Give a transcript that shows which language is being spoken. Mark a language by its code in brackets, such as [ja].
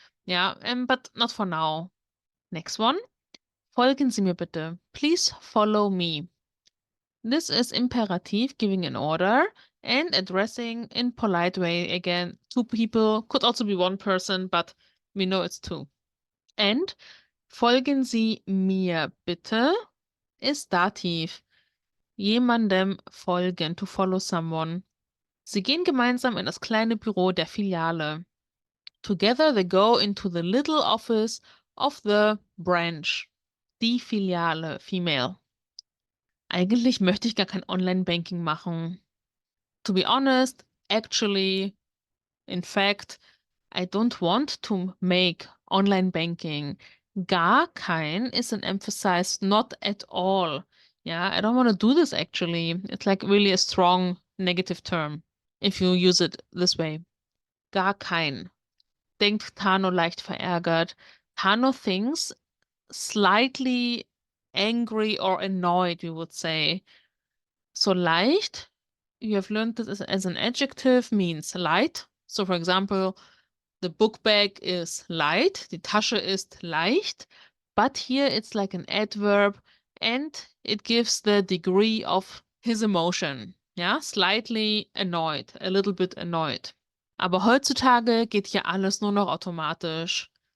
[en] Yeah, but not for now. Next one. [de] Folgen Sie mir bitte. [en] Please follow me. This is imperative, giving an order, and addressing in polite way. Again, two people, could also be one person, but we know it's two. [de] And folgen Sie mir bitte ist Dativ. Jemandem folgen, [en] to follow someone. [de] Sie gehen gemeinsam in das kleine Büro der Filiale. [en] Together they go into the little office of the branch. [de] Die Filiale, female. Eigentlich möchte ich gar kein Online-Banking machen. [en] To be honest, actually, in fact, I don't want to make online banking. Gar kein is an emphasized not at all. Yeah, I don't want to do this actually. It's like really a strong negative term if you use it this way. [de] Gar kein. Denkt Tano leicht verärgert. [en] Tano thinks slightly angry or annoyed, we would say. So leicht, you have learned this as an adjective, means light. So for example, the book bag is light, [de] die Tasche ist leicht, [en] but here it's like an adverb and it gives the degree of his emotion. Ja, slightly annoyed, a little bit annoyed. [de] Aber heutzutage geht hier alles nur noch automatisch.